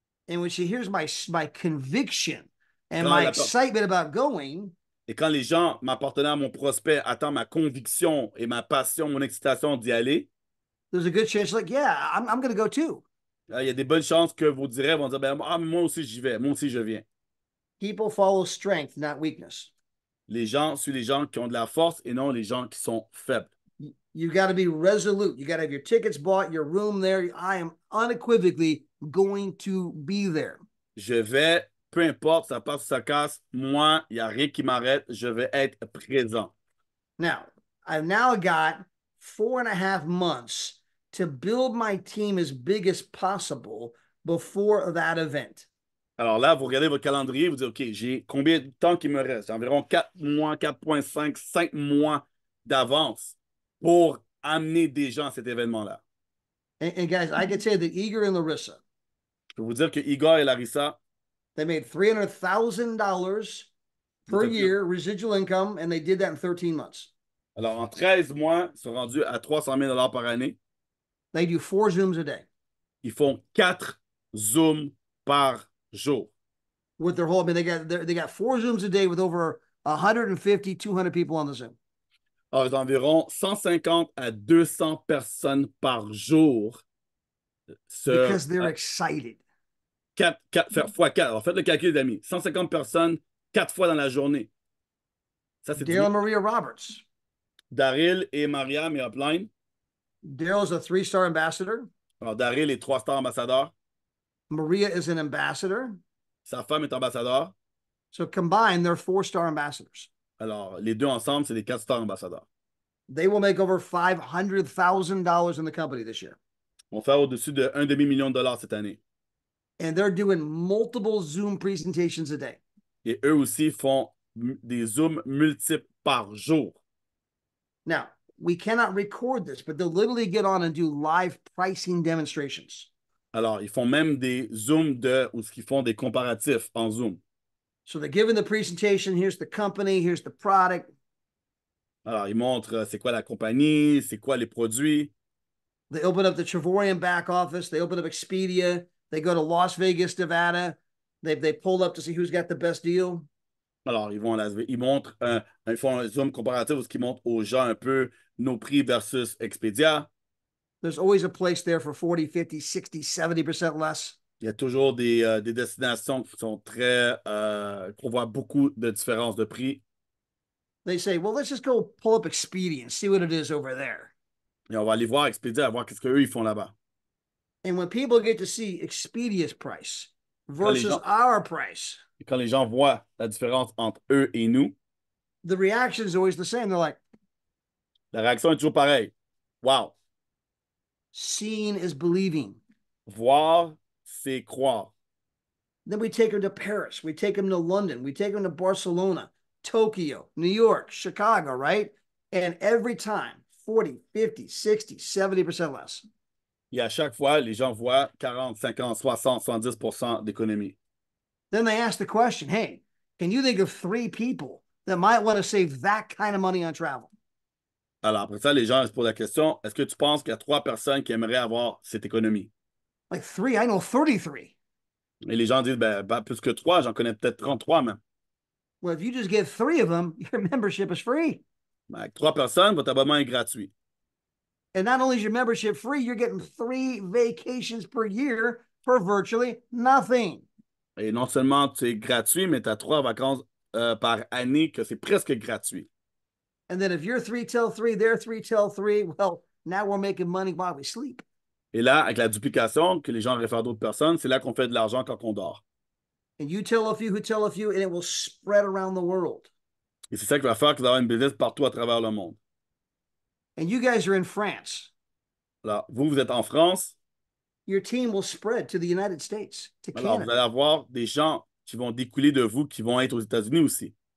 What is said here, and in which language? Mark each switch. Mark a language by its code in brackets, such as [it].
[en] And when she hears my conviction and [fr] Quand [en] my [fr] la, [en] excitement about going, [fr] et quand les gens, ma partenaire, mon prospect, attendent ma conviction et ma passion, mon excitation d'y aller, [en] there's a good chance, like, yeah, I'm going to go too. [fr] il y a des bonnes chances que vos directs vont dire ben, ah, mais moi aussi j'y vais, moi aussi je viens. [en] People follow strength, not weakness. [fr] Les gens suivent les gens qui ont de la force et non les gens qui sont faibles. [en] You got to be resolute. You got to have your tickets bought, your room there. I am unequivocally going to be there. [fr] Je vais, peu importe, ça passe ou ça casse, moi, il n'y a rien qui m'arrête, je vais être présent. [en] Now, I've now got 4.5 months to build my team as big as possible before that event. [fr] Alors là, vous regardez votre calendrier, vous dites, OK, j'ai combien de temps qu'il me reste? J'ai environ 4 mois, 4,5, 5 mois d'avance pour amener des gens à cet événement-là. [en] And guys, I can tell you that Igor and Larissa, [fr] Je peux vous dire que Igor et Larissa, [en] they made $300,000 per year residual income, and they did that in 13 months. [fr] alors en 13 mois, ils sont rendus à 300 000 par année. [en] They do 4 Zooms a day. [fr] Ils font 4 Zooms par jour. [en] With their whole, I mean, they got 4 Zooms a day with over 150, 200 people on the Zoom. [fr] Alors, environ 150 à 200 personnes par jour. [en] Because they're excited. [fr] 4 fois 4. Alors, faites le calcul, les amis. 150 personnes, 4 fois dans la journée. Ça, c'est [en] Daryl and Maria Roberts. [fr] Daryl et Maria, mes upline. [en] Daryl's a 3-star ambassador. [fr] Alors, Daryl est 3 stars ambassadeur. [en] Maria is an ambassador. [fr] Sa femme est ambassadeur. [en] So combined, they're 4-star ambassadors. [fr] Alors, les deux ensemble, c'est des 4 stars ambassadeurs. [en] They will make over $500,000 in the company this year. [fr] On fait au-dessus de $1 demi-million cette année. [en] And they're doing multiple Zoom presentations a day. [fr] Et eux aussi font des Zooms multiples par jour. [en] Now, we cannot record this, but they'll literally get on and do live pricing demonstrations. [fr] Alors, ils font même des Zooms où ils font des comparatifs en Zoom. [en] So they're giving the presentation. Here's the company. Here's the product. [fr] Alors, ils montrent c'est quoi la compagnie, c'est quoi les produits. [en] They open up the Travorian back office. They open up Expedia. They go to Las Vegas, Nevada. They pull up to see who's got the best deal. [fr] Alors, ils montrent, ils font un Zoom comparatif où ils montrent aux gens un peu nos prix versus Expedia. [en] There's always a place there for 40, 50, 60, 70% less. [fr] Il y a toujours des destinations qui sont qu'on voit beaucoup de différences de prix. [en] They say, well, let's just go pull up Expedia and see what it is over there. [fr] Et on va aller voir Expedia, voir qu'est-ce qu'eux, ils font là-bas. [en] And when people get to see Expedia's price versus our price, [fr] et quand les gens voient la différence entre eux et nous, [en] the reaction is always the same. They're like, [fr] la réaction est toujours pareille. [en] Wow. Seeing is believing. [fr] Voir, c'est croire. [en] Then we take them to Paris. We take them to London. We take them to Barcelona, Tokyo, New York, Chicago, right? And every time, 40, 50, 60, 70% less. [fr] Et à chaque fois, les gens voient 40, 50, 60, 70% d'économie. [en] Then they ask the question, hey, can you think of 3 people that might want to save that kind of money on travel? [fr] Alors, après ça, les gens se posent la question, est-ce que tu penses qu'il y a 3 personnes qui aimeraient avoir cette économie? [en] Like 3, I know 33. [fr] Et les gens disent, ben, plus que 3, j'en connais peut-être 33 même. [en] Well, if you just get 3 of them, your membership is free. [fr] Ben, avec 3 personnes, votre abonnement est gratuit. [en] And not only is your membership free, you're getting 3 vacations per year for virtually nothing. [fr] Et non seulement c'est gratuit, mais tu as 3 vacances par année que c'est presque gratuit. [en] And then if you're 3 till 3, they're 3 till 3. Well, now we're making money while we sleep. [fr] Et là, avec la duplication, que les gens réfèrent d'autres personnes, c'est là qu'on fait de l'argent quand on dort. [en] And you tell a few who tell a few, and it will spread around the world. [fr] Et c'est ça qui va faire que vous avez une business partout à travers le monde. [en] And you guys are in France. [fr] Alors, vous êtes en France. [en] Your team will spread to the United States, to [fr] Alors, vous [en] Canada. [fr] allez avoir des gens qui vont découler de vous, qui vont être aux États-Unis aussi.